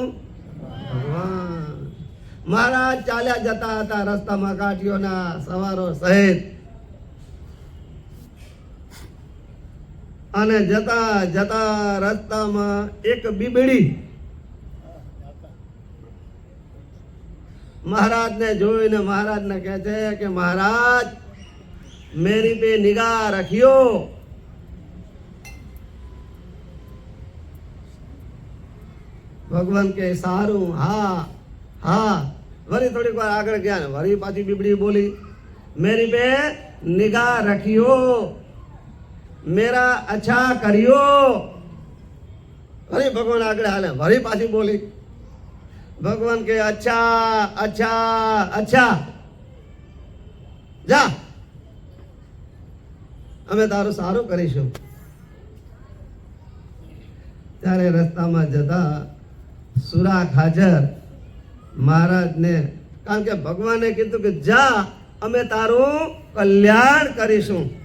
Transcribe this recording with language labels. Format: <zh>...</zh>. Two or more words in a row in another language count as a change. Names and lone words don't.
<gu>ભગવાન. મહારાજ ચાલ્યા જતા હતા રસ્તામાં કાઠીઓના સવારો સહિત, અને જતા જતા રસ્તામાં એક બીબડી મહારાજને જોઈને મહારાજને કહે છે કે મહારાજ</gu> <hi>मेरी पे निगाह रखियो.</hi> <gu>ભગવાન કે સારું, હા હા. વળી થોડીક વાર આગળ ગયા ને વળી પાછી બીબડી બોલી,</gu> <hi>मेरी पे निगाह रखियो, मेरा अच्छा करियो.</hi> <gu>વળી ભગવાન આગળ હાલે વળી પાછી બોલી. ભગવાન કે અચ્છા અચ્છા અચ્છા, જા અમે તારું સારું કરીશું. ત્યારે રસ્તામાં જતા સુરાખ હાજર મહારાજને, કારણ કે ભગવાને કીધું કે જા અમે તારું કલ્યાણ કરીશું.</gu>